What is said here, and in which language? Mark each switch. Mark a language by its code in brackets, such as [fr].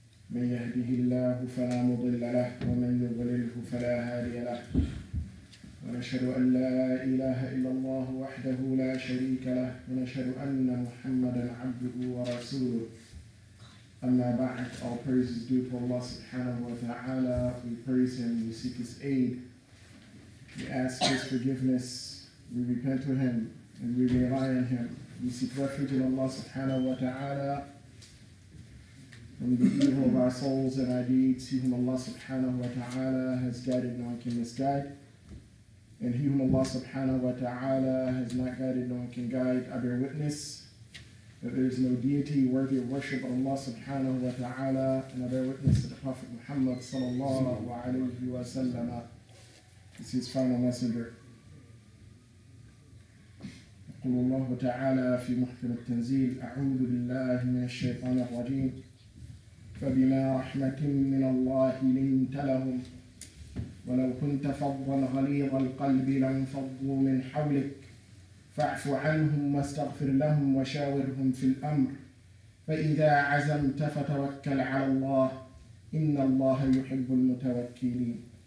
[ar] من يهده الله فلا مضل له ومن يضلله فلا هادي له ونشهد أن لا إله إلا الله وحده لا شريك له ونشهد أن محمدا عبده ورسوله Amma ba'd, [en] all praise is due to Allah subhanahu wa ta'ala. We praise Him, we seek His aid, we ask His forgiveness, we repent to Him, and we rely on Him. We seek refuge in Allah subhanahu wa ta'ala from the evil of our souls and our deeds. He whom Allah subhanahu wa ta'ala has guided, no one can misguide. And he whom Allah subhanahu wa ta'ala has not guided, no one can guide. I bear witness that there is no deity worthy of worship but Allah subhanahu wa ta'ala, and I bear witness that the Prophet Muhammad sallallahu alayhi wa sallam is his final messenger. [ar] يقول الله تعالى في محكم التنزيل أعوذ بالله من الشيطان الرجيم فبما رحمة من الله لنت لهم ولو كنت فظا غليظ القلب لانفضوا من حولك فاعف عنهم واستغفر لهم وشاورهم في الأمر فإذا عزمت فتوكل على الله إن الله يحب المتوكلين.